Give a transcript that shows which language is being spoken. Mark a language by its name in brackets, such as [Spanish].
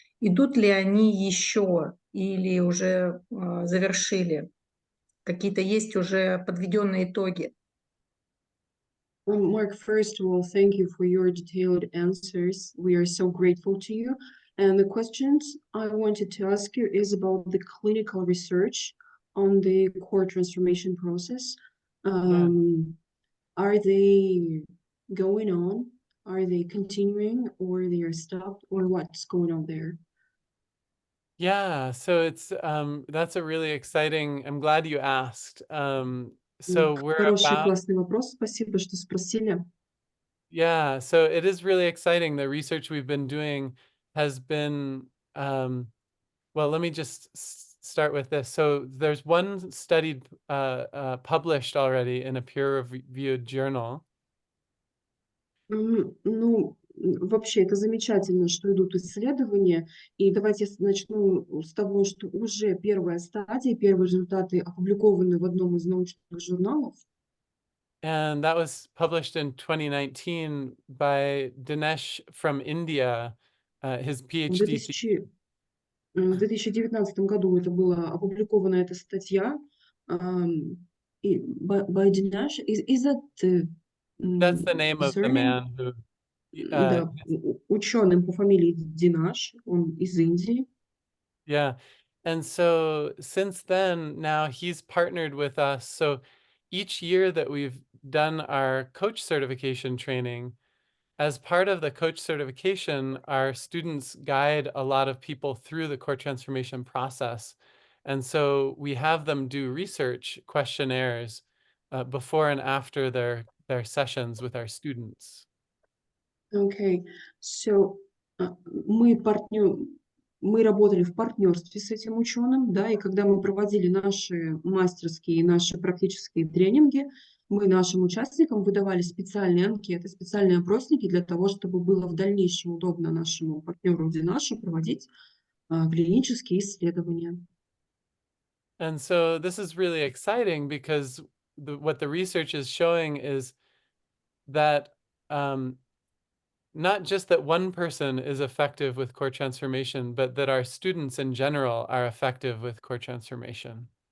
[Russian] Идут ли они еще или уже завершили? Какие-то есть уже подведенные итоги? [English] Mark, first of all, thank you for your detailed answers. We are so grateful to you. And the questions I wanted to ask you is about the clinical research on the core transformation process. Are they going on? Are they continuing, or they are stopped, or what's going on there? Yeah, so it's that's a really exciting. I'm glad you asked. So we're [Russian] Хороший, [English] about [Russian] классный вопрос. Спасибо, что спросили. [English] Yeah, so it is really exciting. The research we've been doing has been well, let me just start with this. So there's one study published already in a peer-reviewed journal. [Russian] Ну, вообще, это замечательно, что идут исследования. И давайте я начну с того, что уже первая стадия, первые результаты опубликованы в одном из научных журналов. [English] And that was published in 2019 by Dinesh from India, his [Russian] В [English] PhD. [Russian] 2019 году это была опубликована эта статья. [English] И by Dinesh, is that That's the name of the surname? man who. [Russian] Да, ученым по фамилии Динаш, он из Индии. [English] Yeah, And so since then, now he's partnered with us. So each year that we've done our coach certification training, as part of the coach certification, our students guide a lot of people through the core transformation process. And so we have them do research questionnaires before and after their sessions with our students. Okay, so [Russian] мы мы работали в партнерстве с этим ученым, да, и когда мы проводили наши мастерские и наши практические тренинги, мы нашим участникам выдавали специальные анкеты, специальные опросники для того, чтобы было в дальнейшем удобно нашему партнеру вроде нашему проводить клинические исследования. [English] And so this is really exciting because what the research is showing is that not just that one person is effective with core transformation, but that our students in general are effective with core transformation.